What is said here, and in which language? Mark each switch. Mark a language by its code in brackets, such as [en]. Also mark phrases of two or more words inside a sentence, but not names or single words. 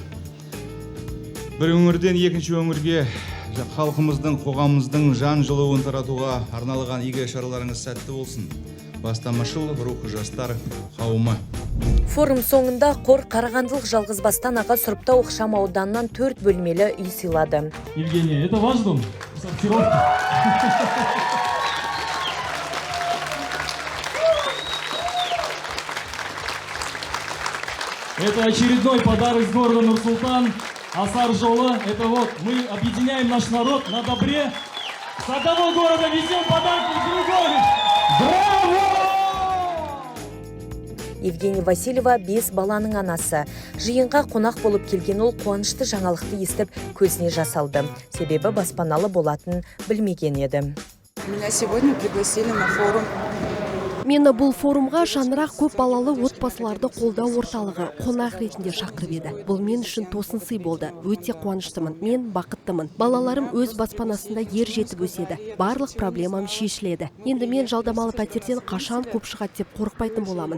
[kk] Бір өңірден екінші өңірге халқымыздың, қоғамымыздың жан жылуын таратуға арналған игі шараларыңыз сәтті болсын. Бастамашыл рухы жастар қауымы. Форум соңында қор Қарағандылық жалғызбастан аға Сұрыптау ықшам ауданынан 4 бөлмелі үй сыйлады. [ru] Евгения, это ваш дом? Сортировка. Это очередной подарок с города Нур-Султан. [kk] Асар жолы. [ru] Это вот мы объединяем наш народ на добре. С одного города везем подарки в другой. Браво! [kk] Евгения Васильева 5 баланың анасы. Жиынға қонақ болып келген ол қуанышты жаңалықты естіп көзіне жас алды. Себебі баспаналы болатын білмеген еді. [ru] Меня сегодня пригласили на форум. [kk] Мені бұл форумға шаңырақ көп балалы отбасыларды қолдау орталығы қонақ ретінде шақырып еді. Бұл мен үшін тосын сый болды. Өте қуаныштымын. Мен бақыттымын. Балаларым өз баспанасында ер жетіп өседі. Барлық проблемам шешіледі. Енді мен жалдамалы пәтерден қашан көп шығады деп қорықпайтын боламын.